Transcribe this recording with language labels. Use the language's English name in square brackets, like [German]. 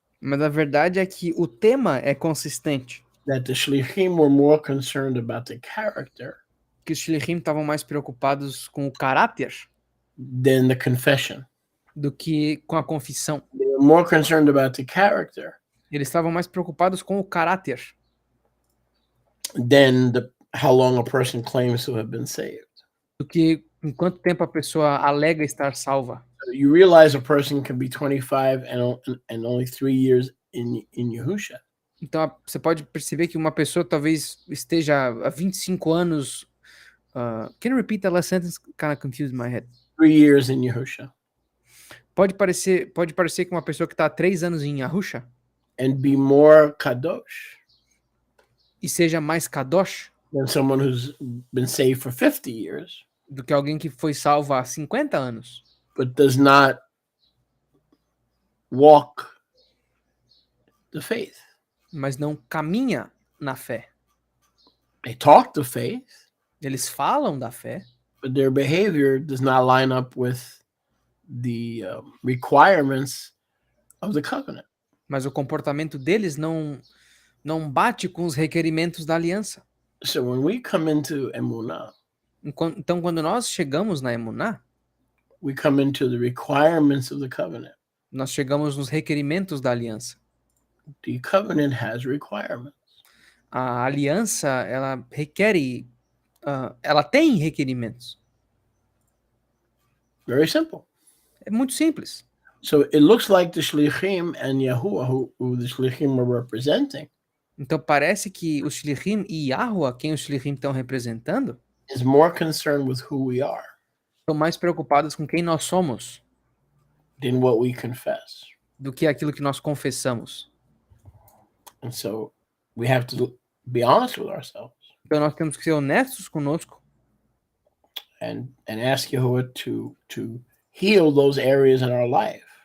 [Portuguese] Mas a verdade é que o tema é consistente. [English] That the Shlichim were more concerned about the character [Portuguese] Que os Shlichim estavam mais preocupados com o caráter [English] than the confession. [Portuguese] do que com a confissão. [English] They were more concerned about the character [Portuguese] Eles estavam mais preocupados com o caráter [English] than how long a person claims to have been saved. [Portuguese] do que em quanto tempo a pessoa alega estar salva. [English] So you realize a person can be 25 and only 3 years in Yahusha. [Portuguese] Então você pode perceber que uma pessoa talvez esteja há 25 anos. [English] Can you repeat that last sentence? Kind of confused my head. 3 years in Yahusha. [Portuguese] Pode parecer que uma pessoa que está há 3 anos em Yahusha [English] And be more kadosh [Portuguese] e seja mais kadosh [English] than someone who's been saved for 50 years, [Portuguese] do que alguém que foi salvo há 50 anos, [English] but does not walk the faith. [Portuguese] mas não caminha na fé. [English] They talk the faith, [Portuguese] Eles falam da fé, [English] but their behavior does not line up with the requirements of the covenant. [Portuguese] mas o comportamento deles não bate com os requerimentos da aliança. [English] So when we come into Emunah, [Portuguese] Então, quando nós chegamos na Emuná, [English] we come into the requirements of the covenant. [Portuguese] nós chegamos nos requerimentos da aliança. [English] The covenant has requirements. [Portuguese] A aliança, ela requer, ela tem requerimentos. [English] Very simple. [Portuguese] É muito simples. [English] So it looks like the Shlichim and Yahuwah, who the Shlichim are representing, [Portuguese] Então parece que os Shlichim e Yahuwah, quem os Shlichim estão representando, [English] is more concerned with who we are. [Portuguese] estão mais preocupadas com quem nós somos [English] than what we confess. [Portuguese] do que aquilo que nós confessamos. [English] And so we have to be honest with ourselves [Portuguese] Então nós temos que ser honestos conosco [English] and ask Yahuwah to heal those areas in our life